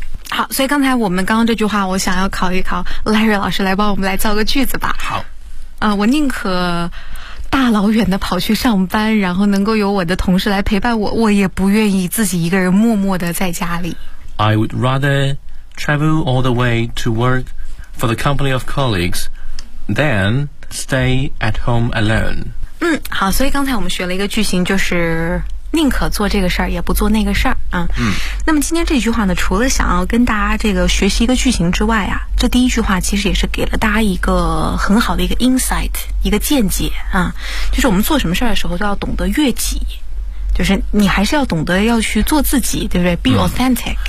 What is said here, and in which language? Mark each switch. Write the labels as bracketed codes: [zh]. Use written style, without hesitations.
[zh] 好。所以刚才我们刚刚这句话，我想要考一考 Larry 老师，来帮我们来造个句子吧。好，我宁可大老远的跑去上班，然后能够有我的同事来陪伴我，我也不愿意自己一个人默默的在家里。 [en] I would rather travel all the way to work for the company of colleagues than stay at home alone。 [zh] 嗯，好。所以刚才我们学了一个句型，就是宁可做这个事儿也不做那个事儿啊。嗯，那么今天这句话呢，除了想要跟大家这个学习一个句型之外啊，这第一句话其实也是给了大家一个很好的一个 insight， 一个见解啊，就是我们做什么事儿的时候都要懂得悦己，就是你还是要懂得要去做自己，对不对？ [en] Be authentic、